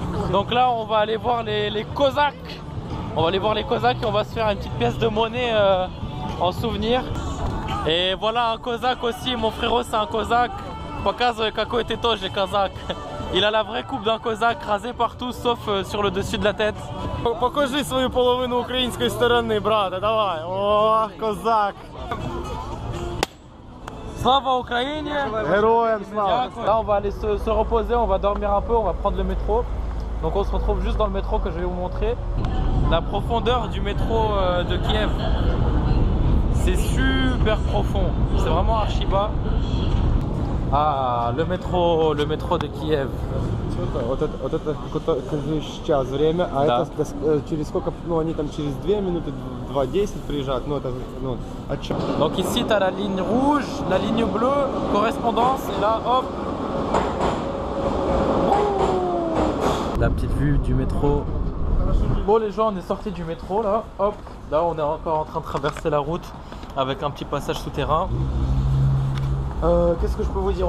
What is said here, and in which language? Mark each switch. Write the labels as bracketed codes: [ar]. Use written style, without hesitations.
[fr] Donc là, on va aller voir les Cosaques. On va aller voir les Cosaques et on va se faire une petite pièce de monnaie en souvenir. Et voilà un Cosaque aussi. Mon frérot, c'est un Cosaque. [ru] Показываю, какой ты тоже казак. [fr] Il a la vraie coupe d'un Cosaque, rasé partout sauf sur le dessus de la tête. [ru] Покажи свою половину [uk] української сторони, брате, давай. О, козак. Slava Ukraine! Героям слава! [fr] Là, on va aller se reposer, on va dormir un peu, on va prendre le métro. Donc on se retrouve juste dans le métro que je vais vous montrer. La profondeur du métro de Kiev, c'est super profond, c'est vraiment archi bas. Ah, le métro de Kiev. [ru] Вот это сейчас время, а Да. это через сколько, ну они там через 2 минуты, 2:10 приезжают, ну это, ну, от чего? [fr] Donc ici tu as la ligne rouge, la ligne bleue, correspondance, et là hop. La petite vue du métro. Bon les gens, on est sorti du métro là, hop. Là on est encore en train de traverser la route avec un petit passage souterrain. Qu'est-ce que je peux vous dire?